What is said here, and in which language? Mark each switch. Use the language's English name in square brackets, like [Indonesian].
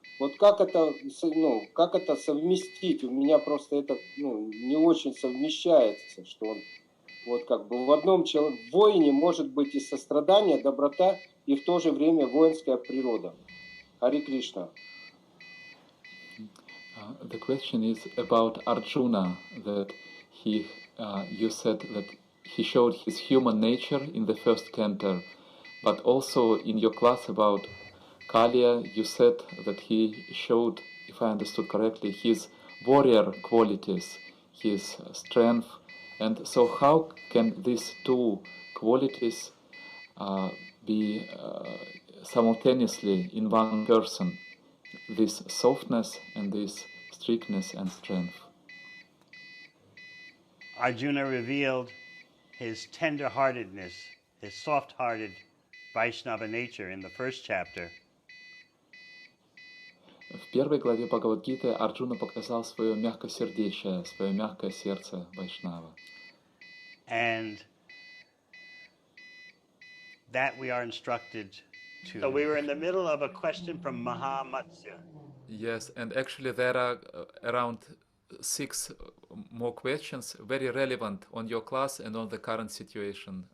[Russian] Вот как это совместить? У меня просто это не очень совмещается, что он вот как бы в одном воине может быть и сострадание, доброта, и в то же время воинская природа. Харе Кришна. [English] The question is about Arjuna, that you said that he showed his human nature in the first canto, but also in your class about Kalia, you said that he showed, if I understood correctly, his warrior qualities, his strength. And so how can these two qualities be simultaneously in one person? This softness and this strictness and strength. Arjuna revealed his tender-heartedness, his soft-hearted Vaishnava nature in the first chapter. [Russian] В первой главе Бхагавад-гиты Арджуна показал свое мягкосердечие, свое мягкое сердце Вайшнава. [English] And that we are instructed to. So we were in the middle of a question from Mahamatsya. Yes, and actually there are around 6 more questions, very relevant on your class and on the current situation.